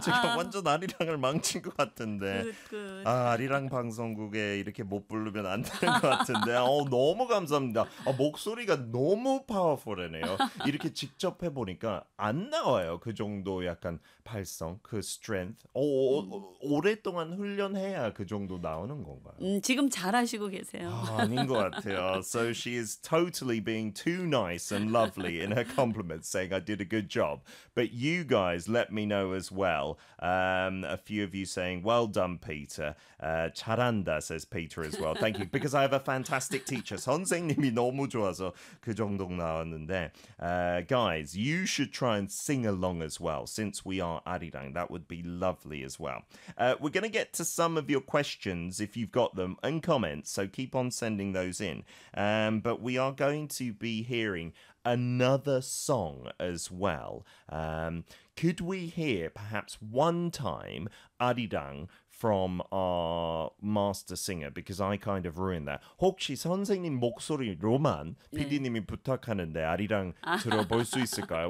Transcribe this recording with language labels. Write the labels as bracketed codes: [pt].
[ko] 제가 완전 아리랑을 망친 것 같은데. 아, 아리랑 방송국에 이렇게 못 부르면 안 되는 것 같은데. 너무 감사합니다. 아, 목소리가 너무 파워풀하네요. 이렇게 직접 해보니까 안 나와요. 그 정도 약간 발성, 그 스트렝스. 오랫동안 훈련해야 그 정도 나오는 건가요? 지금 잘하시고 계세요. 아닌 것 같아요. [en] So she is totally being too nice and lovely. In her compliments, saying I did a good job. But you guys, let me know as well. A few of you saying, well done, Peter. [ko] 잘한다, [en] says Peter as well. Thank you. Because I have a fantastic teacher. [ko] 선생님이 너무 좋아서 그 정도 나왔는데. [en] Guys, you should try and sing along as well, since we are 아리랑. That would be lovely as well. We're going to get to some of your questions, if you've got them, and comments. So keep on sending those in. But we are going to be hearing another song as well. Could we hear perhaps one time 아리랑 from our master singer? Because I kind of ruined that. [ko] 혹시 선생님 목소리 로만 네. PD님이 부탁하는데 아리랑 들어볼 수 있을까요?